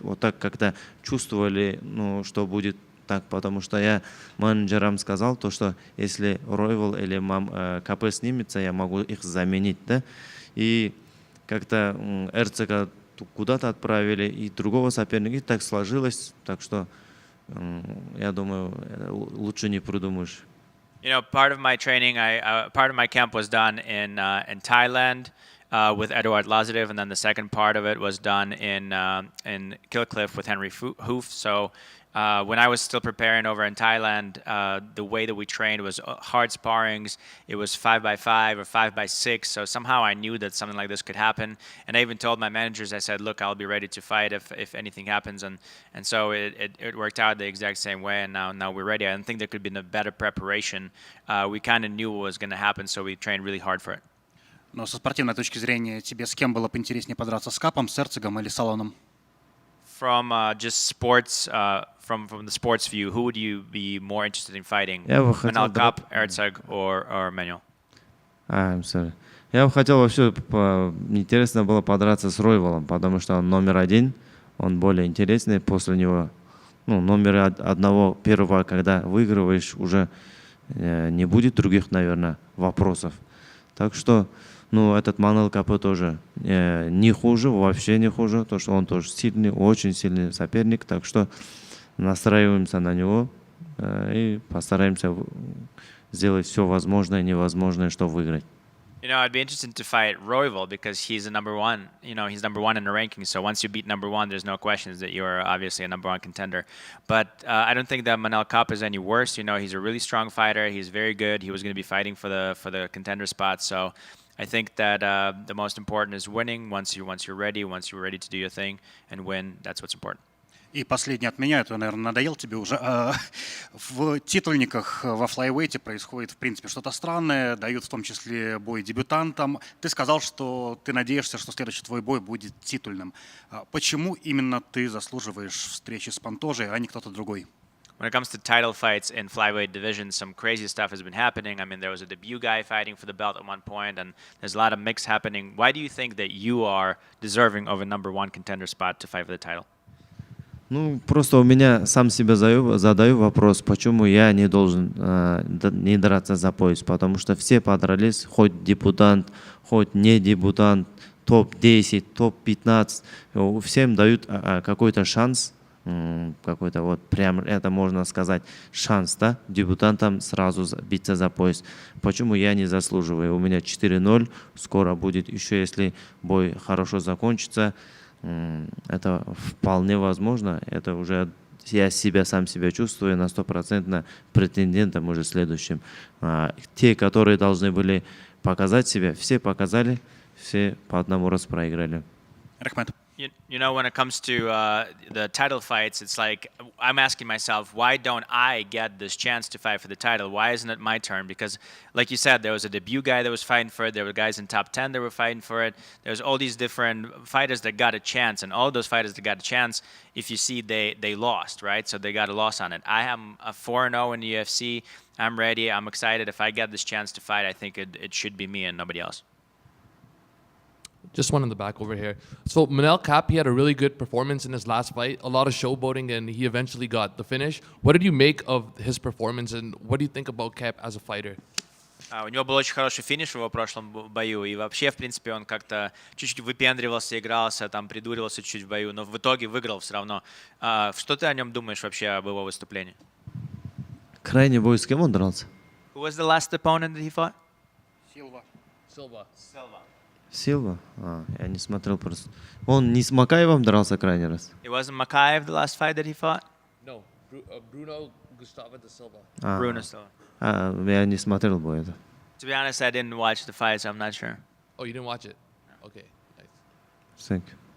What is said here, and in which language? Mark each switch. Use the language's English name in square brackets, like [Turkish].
[Russian] Вот так как-то чувствовали, что будет так, потому что я менеджерам сказал, что если Rival или КП снимется, я могу их заменить, да. И как-то РЦК куда-то отправили, и другого соперника, и так сложилось, так что я думаю, лучше не придумаешь. [English] Part of my training, part of my camp was done in Thailand with Eduard Lazarev, and then the second part of it was done in Kilcliff with Henry Hoof. So when I was still preparing over in Thailand, the way that we trained was hard sparrings. It was 5x5 or 5x6. So somehow I knew that something like this could happen. And I even told my managers, I said, look, I'll be ready to fight if anything happens. And so it worked out the exact same way. And now we're ready. I don't think there could be a better preparation. We kind of knew what was going to happen, so we trained really hard for it. [Russian] Но со спортивной точки зрения, тебе с кем было поинтереснее подраться, с Капом, с Эрцегом или с Алоном? [English] From just sports, from the sports view, who would you be more interested in fighting? [Russian] Я бы хотел [English] Manel Kape, Erceg, or Manuel? I'm sorry. [Russian] Я бы хотел вообще, интересно было подраться с Ройвалом, потому что он номер 1, он более интересный. После него, номер одного, первого, когда выигрываешь, уже не будет других, наверное, вопросов. Так что, этот Манел Капе тоже не хуже, вообще не хуже, то что он тоже сильный, очень сильный соперник, так что настраиваемся на него и постараемся сделать все возможное и невозможное, чтобы выиграть. [English] I'd be interested to fight Royval because he's the number one. He's number one in the rankings. So once you beat number one, there's no questions that you are obviously a number one contender. But I don't think that Manel Kape is any worse. He's a really strong fighter. He's very good. He was going to be fighting for the contender spot. So I think that the most important is winning. Once you're ready to do your thing and win, that's what's important. [Russian] И последний от меня, это, наверное, надоел тебе уже. В титульниках во флайвейте происходит, в принципе, что-то странное, дают в том числе бой дебютантам. Ты сказал, что ты надеешься, что следующий твой бой будет титульным. Почему именно ты заслуживаешь встречи с Пантожей, а не кто-то другой? [English] When it comes to title fights in flyweight division, some crazy stuff has been happening. I mean, there was a debut guy fighting for the belt at one point, and there's a lot of mix happening. Why do you think that you are deserving of a number one contender spot to fight for the title? [Russian] Ну, просто у меня сам себе задаю вопрос, почему я не должен не драться за пояс, потому что все подрались, хоть дебютант, хоть не дебютант, топ-10, топ-15, всем дают какой-то шанс, какой-то вот прям, это можно сказать, шанс, да, дебютантам сразу биться за пояс. Почему я не заслуживаю? У меня 4-0, скоро будет еще, если бой хорошо закончится. Это вполне возможно. Это уже я сам себя чувствую на 100% претендентом уже следующим. Те, которые должны были показать себя, все показали, все по одному раз проиграли. [Kazakh] Рахмет. [English] You know, when it comes to the title fights, it's like I'm asking myself, why don't I get this chance to fight for the title? Why isn't it my turn? Because, like you said, there was a debut guy that was fighting for it. There were guys in top 10 that were fighting for it. There's all these different fighters that got a chance, and all those fighters that got a chance, if you see, they lost, right? So they got a loss on it. I am a 4-0 in the UFC. I'm ready. I'm excited. If I get this chance to fight, I think it should be me and nobody else. Just one in the back over here. So Manel Kape, he had a really good performance in his last fight. A lot of showboating, and he eventually got the finish. What did you make of his performance, and what do you think about Kape as a fighter? [Russian] У него был очень хороший финиш в его прошлом бою, и вообще, в принципе, он как-то чуть-чуть выпендривался, игрался, там, придуривался чуть-чуть в бою, но в итоге выиграл все равно. Что ты о нем думаешь вообще об его выступлении? Крайний бой с кем он дрался? [English] Who was the last opponent that he fought? Silva. [Russian] Силва? Я не смотрел просто. Он не с Макаевым дрался крайний раз? [English] It wasn't Makaev the last fight that he fought? No, Bruno Gustavo da Silva. Bruno Silva. [Russian] Я не смотрел бой это. [English] To be honest, I didn't watch the fight, so I'm not sure. Oh, you didn't watch it? Okay, nice. Thank you.